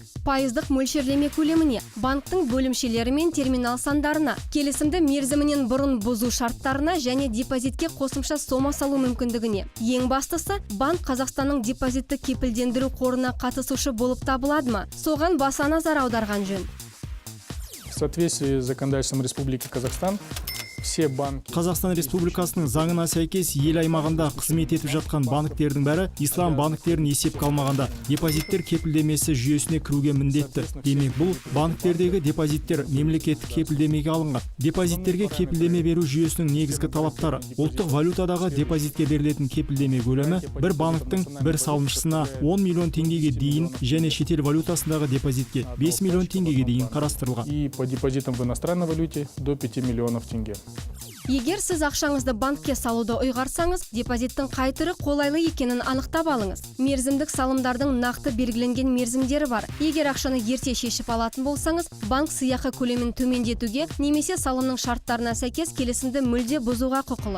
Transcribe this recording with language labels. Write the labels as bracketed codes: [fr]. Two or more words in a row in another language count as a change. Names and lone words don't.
[kk] Пайыздық мөлшерлеме көлеміне, банктың бөлімшелері мен терминал сандарына, келісімді мерзімінен бұрын бұзу шарттарына және депозитке қосымша сома салу мүмкіндігіне. Ең бастысы, банк Қазақстанның депозитті кепілдендіру қорына қатысушы болып табылады ма? Соған баса назар аударған жөн. [ru] В соответствии с законодательством Республики Казахстан, все банки... [kk] Қазақстан Республикасының заңына сәйкес ел аймағында қызмет етіп жатқан банктердің бәрі ислам банктерін есепке алмағанда депозиттер кепілдемесі жүйесіне кіруге міндетті. Демек, бұл банктердегі депозиттер мемлекеттік кепілдемеге алынған. Депозиттерге кепілдеме беру жүйесінің негізгі талаптары: ұлттық валютадағы депозитке берілетін кепілдеме көлемі бір банктың бір салымшысына 10 миллион теңгеге дейін және шетел валютасындағы депозитке 5 миллион теңгеге дейін қарастырылған. [ru] И по депозитам в иностранной валюте до 5 миллионов тенге. [kk] Егер сіз ақшаңызды банкке салуды ұйғарсаңыз, депозиттің қай түрі қолайлы екенін анықтап алыңыз. Мерзімдік салымдардың нақты белгіленген мерзімдері бар. Егер ақшаны ерте шешіп алатын болсаңыз, банк сыйақы көлемін төмендетуге немесе салымның шарттарына сәйкес келісімді мүлде бұзуға құқылы.